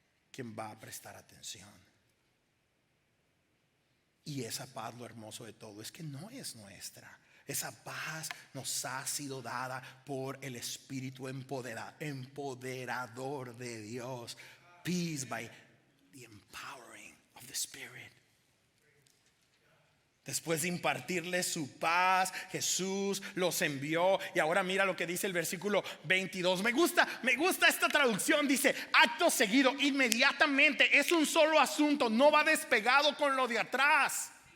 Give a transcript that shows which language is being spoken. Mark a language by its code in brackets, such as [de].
[es] ¿Quién va a prestar atención? Y esa paz, lo hermoso de todo es que no es nuestra. Esa paz nos ha sido dada por el Espíritu empoderador de Dios. [en] Peace by the empowering of the Spirit. [es] Después de impartirles su paz, Jesús los envió. Y ahora mira lo que dice el versículo 22. Me gusta esta traducción. Dice: acto seguido, inmediatamente. Es un solo asunto, no va despegado con lo de atrás.